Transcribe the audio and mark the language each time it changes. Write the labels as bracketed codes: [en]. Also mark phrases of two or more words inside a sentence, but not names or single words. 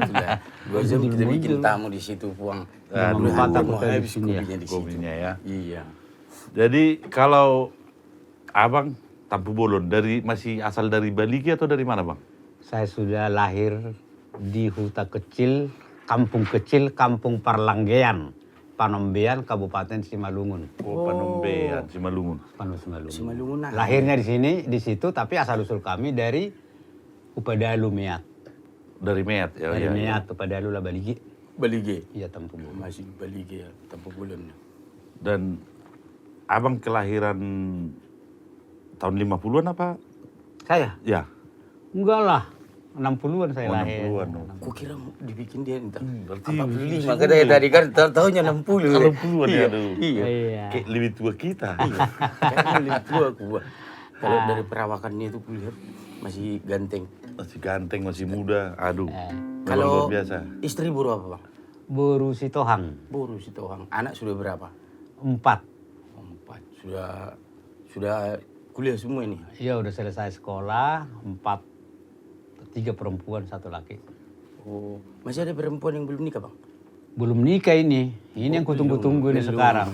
[id] Sudah 2 jam kita bikin tamu di situ puang. Aduh, Batak Mau kita di habis sini ya. kopinya di situ. Kopinya ya. Iya. Jadi kalau Abang Tampubolon masih asal dari Baligi atau dari mana Bang? Saya sudah lahir di huta kecil, kampung Parlanggean, Panombean, Kabupaten Simalungun. Oh, Panombean, Simalungun. Simalungun. Simalungun. Lahirnya di sini, di situ, tapi asal usul kami dari Upadalu Meat. Dari Meat ya. Dari ya, Meat, Upadalu lah Baligi. Balige. Iya, Tampubolon. Masih Balige ya, tanpa bulan. Dan Abang kelahiran tahun 50-an apa? Saya? Ya. Enggak lah. 60-an saya Oh, lahir. 60-an. Kukira dibikin dia entah. Berarti 45 katanya tadi kan tahunnya 60. 60-an ya dulu. Iya. Iya. Kayak lebih tua kita. Kayaknya lebih tua aku. Wah. Kalau dari perawakannya itu kulihat masih ganteng. Masih ganteng, masih muda. Aduh. Memang Kalau luar biasa. istri buru apa bang? Buru Sitohang. Buru si Tohang. Anak sudah berapa? 4. 4. Sudah kuliah semua ini. Iya udah selesai sekolah, 3 perempuan, 1 laki. Oh, masih ada perempuan yang belum nikah bang? Belum nikah ini. Ini yang kutunggu-tunggu ini sekarang.